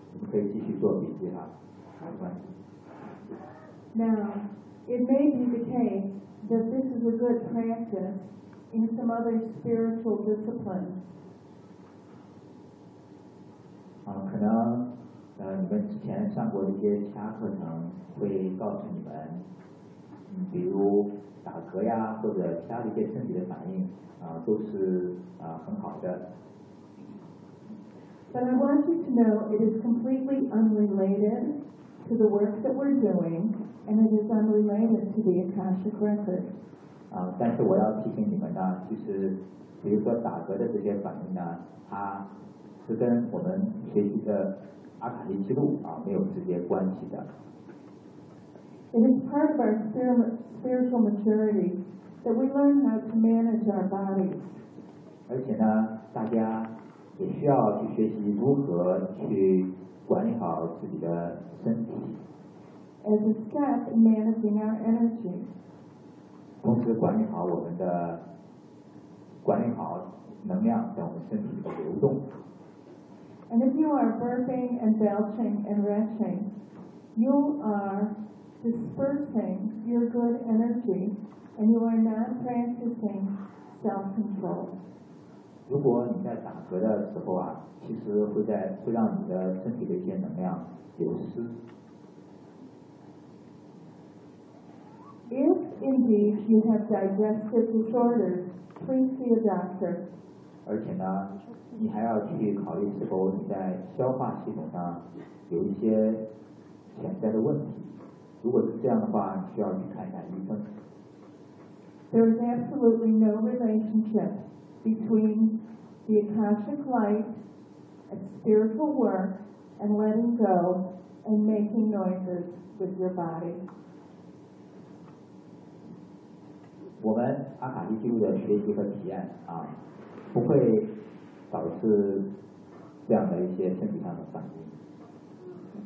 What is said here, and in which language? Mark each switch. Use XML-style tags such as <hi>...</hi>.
<zh>可以继续做笔记哈，没关系。</zh> <en>Now, it may be the case that this is a good practice in some other spiritual discipline.</en> <zh>可能你们之前上过一些其他课程会告诉你们比如打嗝呀或者其他的一些身体的反应都是很好的。</zh> <en>But I want you to know it is completely unrelated to the work that we're doing, and it is unrelated to the Akashic Record.</en> <zh>但是我要提醒你们呢，就是比如说打嗝的这些反应呢，它是跟我们学习的阿卡丽记录没有直接关系的。</zh> <en>It is part of our spiritual maturity that we learn how to manage our bodies.</en> <zh>而且呢，大家也需要去学习如何去管理好自己的身体。</zh> <en>As a step in managing our energy.</en> <zh>同时管理好我们的，管理好能量在我们身体的流动。</zh> <en>And if you are burping and belching and retching, you are dispersing your good energy and you are not practicing self-control.</en> <zh>如果你在打嗝的时候其实会让你的身体的一些能量流失。</zh> <en>If indeed you have digestive disorders, please see a doctor.</en> <zh>而且呢你还要去考虑是否你在消化系统上有一些潜在的问题。如果是这样的话，需要去看一下医生。</zh> <en>There is absolutely no relationship between the Akashic light, a spiritual work, and letting go and making noises with your body.</en> <zh>我们阿卡丽记录的学习和体验不会导致这样的一些身体上的反应。</zh>